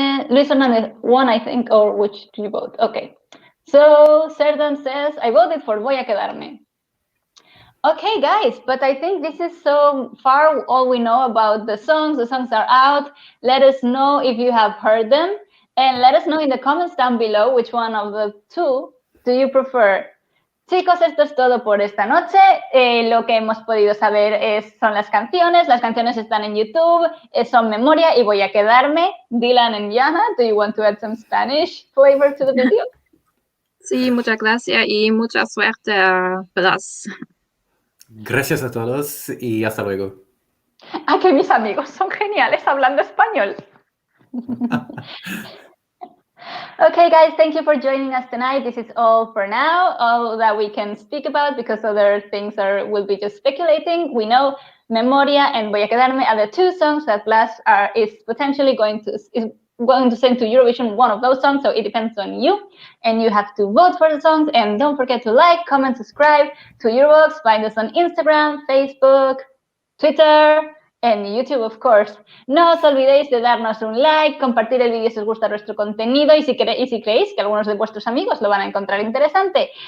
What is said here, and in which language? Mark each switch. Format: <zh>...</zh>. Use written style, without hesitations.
<en>Luis Fernandez, one, I think, or which do you vote? Okay. So Certain says, I voted for Voy a Quedarme. Okay, guys, but I think this is so far all we know about the songs. The songs are out. Let us know if you have heard them. And let us know in the comments down below which one of the two do you prefer.</en> <es>Chicos, esto es todo por esta noche. Lo que hemos podido saber son las canciones. Las canciones están en YouTube. Son Memoria y Voy a Quedarme.</es> <en>Dylan and Jana, do you want to add some Spanish flavor to the video?</en> <es>Sí, muchas gracias y mucha suerte a Blas. Gracias a todos y hasta luego. Que mis amigos son geniales hablando español.</es> <en>Okay, guys, thank you for joining us tonight. This is all for now, all that we can speak about, because other things will be just speculating. We know Memoria and Voy a Quedarme are the two songs that Blas is potentially going to send to Eurovision, one of those songs, so it depends on you, and you have to vote for the songs. And don't forget to like, comment, subscribe to Eurovoxx. Find us on Instagram, Facebook, Twitter, en YouTube, of course.</en> <es>No os olvidéis de darnos un like, compartir el vídeo si os gusta nuestro contenido y si creéis que algunos de vuestros amigos lo van a encontrar interesante.</es>